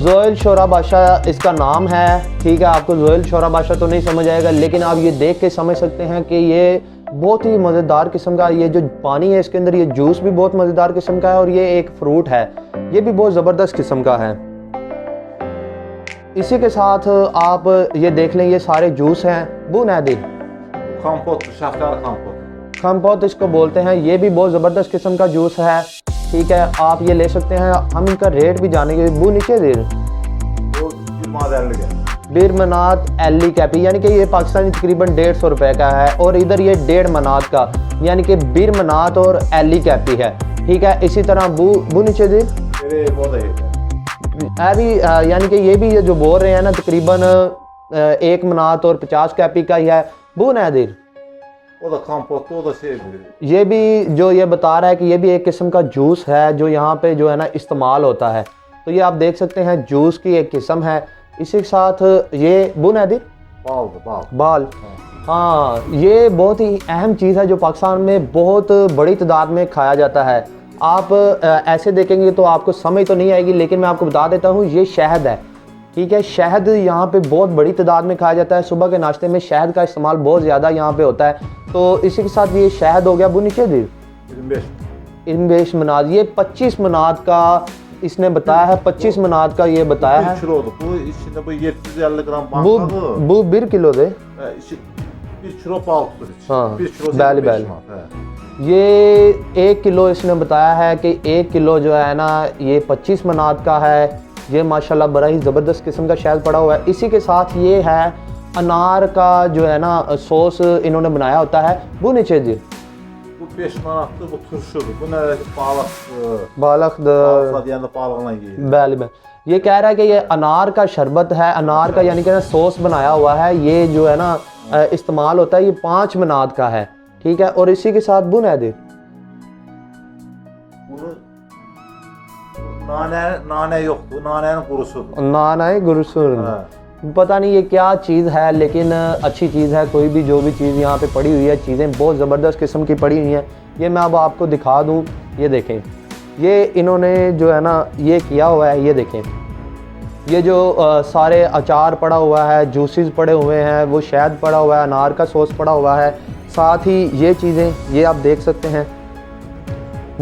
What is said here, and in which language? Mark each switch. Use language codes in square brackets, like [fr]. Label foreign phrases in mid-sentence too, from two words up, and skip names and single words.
[hi] जोयल शोरा बादशाह इसका नाम है, ठीक है। आपको जोयल शोरा बादशाह तो नहीं समझ आएगा, लेकिन आप ये देख के समझ सकते हैं कि ये बहुत ही मज़ेदार किस्म का, ये जो पानी है इसके अंदर, ये जूस भी बहुत मज़ेदार किस्म का है, और ये एक फ्रूट है, ये भी बहुत ज़बरदस्त किस्म का है। इसी के साथ आप ये देख लें, ये सारे जूस हैं। [az] bu nədir Bu kompot, şeftali kompot. [hi] खम्पोत इसको बोलते हैं। ये भी बहुत ज़बरदस्त किस्म का जूस है, ठीक है। आप ये ले सकते हैं। हम इनका रेट भी जानेंगे। [az] bu nədir O 1 manat 50 qəpik. bir manat əlli qəpik, [hi] यानी कि ये पाकिस्तानी तकरीबन 150 रुपए का है, और इधर ये 1.5 मनात का, यानी कि [az] bir manat [hi] और [az] əlli qəpik [hi] है, ठीक है। इसी तरह [az] bu nədir Belə o da yeter. [hi] भी यानी कि ये भी ये जो बोल रहे हैं ना, तकरीबन 1 मनात और 50 कैपी का ही है। [az] bu nədir O da kompotlu, o da şeydir. [hi] ये भी जो ये बता रहा है कि ये भी एक किस्म का जूस है जो यहाँ पे जो है ना इस्तेमाल होता है। तो ये आप देख सकते हैं, जूस की एक किस्म है। इसी के साथ ये बुनादिर [az] Baldır, bal. [hi] बाल, हाँ, ये बहुत ही अहम चीज़ है जो पाकिस्तान में बहुत बड़ी तादाद में खाया जाता है। आप ऐसे देखेंगे तो आपको समझ तो नहीं आएगी, लेकिन मैं आपको बता देता हूँ, ये शहद है, ठीक है। शहद यहाँ पे बहुत बड़ी तादाद में खाया जाता है। सुबह के नाश्ते में शहद का इस्तेमाल बहुत ज़्यादा यहाँ पे होता है। तो इसी के साथ ये शहद हो गया। [az] bu nədir 25. iyirmi beş manat, [hi] ये 25 मनात का इसने बताया है, 25 मनात का ये बताया [az] 1 [hi] है। [az] kilodur. Bu içində bu 750 qram Bu, bankadır. bu 1 kilo də. 1 kilo bal tutur içi. [hi] हाँ, [az] 1 kilo bəli, 5 bəli। manat. Hə. [hi] ये 1 किलो इसने बताया है कि 1 किलो जो है ना, ये 25 मनात का है। ये माशाल्लाह बड़ा ही ज़बरदस्त किस्म का शहद पड़ा हुआ है। इसी के साथ ये है अनार का जो है ना सॉस इन्होंने बनाया होता है। [az] bu nədir Bu 5 manatdır, bu turşudur. Bu nə balıq, balıq balıqla deyəndə balıqla yeyir. [hi] बैल में ये कह रहा है कि ये अनार का शरबत है, अनार का यानी कि ना सॉस बनाया हुआ है। ये जो है ना इस्तेमाल होता है, ये 5 मनात का है, ठीक है। और इसी के साथ बुनियादी [az] Bunu nane yoxdur, nanenin qurusudur. nanə qurusu, Hə. [hi] पता नहीं ये क्या चीज़ है, लेकिन अच्छी चीज़ है। कोई भी जो भी चीज़ यहाँ पे पड़ी हुई है, चीज़ें बहुत ज़बरदस्त किस्म की पड़ी हुई हैं। ये मैं अब आपको दिखा दूँ, ये देखें, ये इन्होंने जो है ना ये किया हुआ है। ये देखें, ये जो सारे अचार पड़ा हुआ है, जूसेस पड़े हुए हैं, वो शहद पड़ा हुआ है, अनार का सॉस पड़ा हुआ है, साथ ही ये चीज़ें ये आप देख सकते हैं।